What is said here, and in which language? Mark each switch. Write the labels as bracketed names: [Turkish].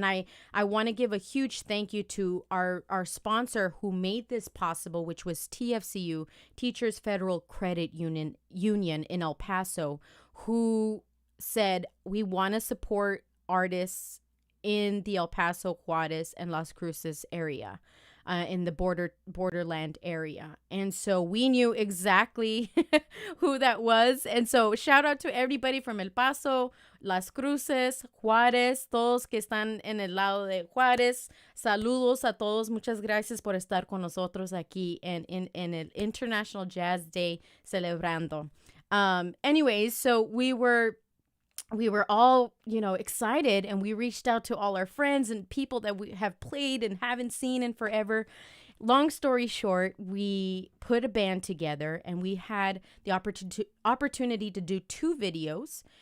[English] And I want to give a huge thank you to our sponsor who made this possible, which was TFCU, Teachers Federal Credit Union in El Paso, who said, we want to support artists in the El Paso, Juarez, and Las Cruces area. In the borderland area. And so we knew exactly who that was. And so shout out to everybody from El Paso, Las Cruces, Juárez, [Spanish] todos que están en el lado de Juárez. Saludos a todos. Muchas gracias por estar con nosotros aquí en el International Jazz Day celebrando. [English] Anyways, so we were all, excited, and we reached out to all our friends and people that we have played and haven't seen in forever. long story short, we put a band together and we had the opportunity to do two videos.